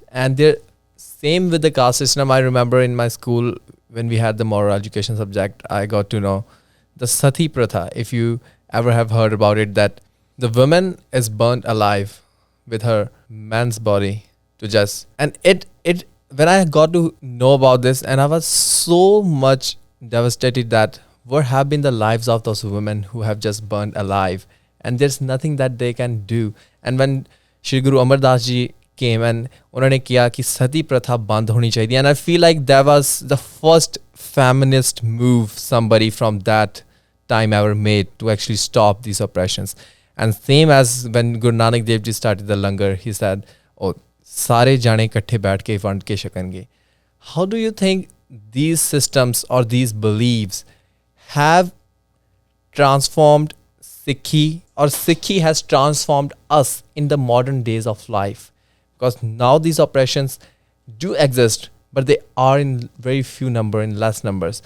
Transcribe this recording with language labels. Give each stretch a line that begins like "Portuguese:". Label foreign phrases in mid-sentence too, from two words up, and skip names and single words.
English: And they're same with the caste system. I remember in my school when we had the moral education subject, I got to know the
Hindi: सती प्रथा,
English: if you ever have heard about it, that the woman is burnt alive with her man's body to just, and it when I got to know about this, and I was so much devastated that what have been the lives of those women who have just burnt alive, and there's nothing that they can do. And when Shri Guru Amar Das ji came and
Hindi: उन्होंने किया कि सती प्रथा बंद होनी चाहिए,
English: and I feel like that was the first feminist move somebody from that time ever made to actually stop these oppressions. And same as when Guru Nanak Dev ji started the langar, he said, oh,
Punjabi: ਸਾਰੇ ਜਣੇ ਇਕੱਠੇ ਬੈਠ ਕੇ ਵੰਡ ਕੇ ਛਕਣਗੇ.
English: How do you think these systems or these beliefs have transformed Sikhi, or Sikhi has transformed us in the modern days of life? Because now these oppressions do exist, but they are in very few number, in less numbers.